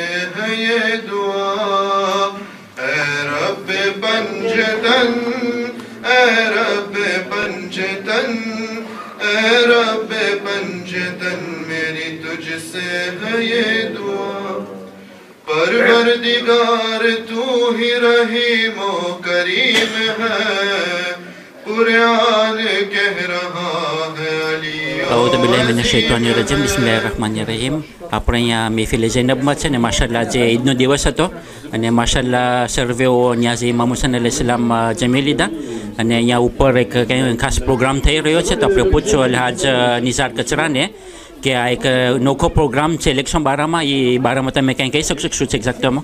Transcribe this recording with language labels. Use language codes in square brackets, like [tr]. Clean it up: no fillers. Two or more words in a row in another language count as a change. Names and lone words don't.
[ur] ہے یہ دعا اے رب پنجتن اے رب پنجتن اے رب پنجتن میری تجھ سے ہے یہ دعا پروردگار تو ہی رحیم و کریم ہے قرآن کہہ رہا ہے علی [ar] أعوذ بالله من الشيطان الرجيم. بسم الله الرحمن الرحيم. [gu] આપણે અહીંયા મહેફિલ ઝૈનબમાં છે ને માશાલ્લાહ જે ઈદનો દિવસ હતો અને માશાલ્લાહ સર્વેઓ ન્યાઝ ઇમામ હુસૈન અલૈહિસ્સલામ જમી લીધા અને અહીંયા ઉપર એક ખાસ પ્રોગ્રામ થઈ રહ્યો છે તો આપણે પૂછો અલહાજ નિસાર કચરાને કે આ એક નોખો પ્રોગ્રામ છે ઇલેક્શન બારામાં એ બારામાં તમે કંઈ કહી શકશો શું છે એક્ઝેક્ટમાં?